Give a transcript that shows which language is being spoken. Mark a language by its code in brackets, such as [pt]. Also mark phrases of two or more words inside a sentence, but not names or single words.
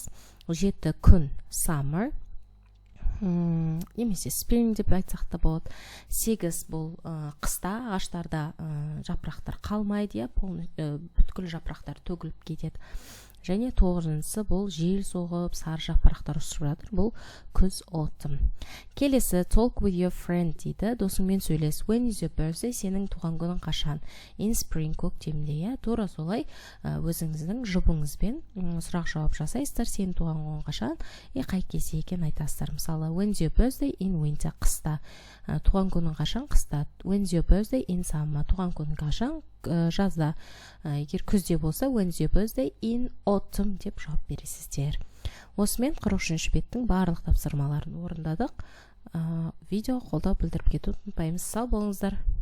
[kk] 7 күн, summer немесе spring деп айтсақ та болады. 8 бұл қыста ағаштарда жапырақтар қалмайды, бүткіл жапырақтар төгіліп кетеді. Және 9-шысы бұл жел соғып, сары жапырақтар ұшып жатыр, бұл күз, autumn. Келесі [en] talk with your friend [kk] дейді, досыңмен сөйлес. [en] When is your birthday? [kk] Сенің туған күнің қашан? [en] In spring, көктемде. [kk] Тура солай өзіңіздің жұбыңызбен сұрақ жауап жасайсыздар. Сенің туған күнің қашан? Қай кезде екен айтасыздар. Мысалы, [en] when is your birthday? In winter, [kk] қыста. Туған күнің қашан? Қыста. [en] When is your birthday? In summer. [kk] Туған күнің қашан? Жазда. Егер күзде болса, [en] when is your birthday? In autumn [kk] деп жауап бересіздер. Осымен 43-ші беттің барлық тапсырмаларын орындадық. Видео қолдау білдіріп кетуді ұмытпаймыз. Сау болыңыздар.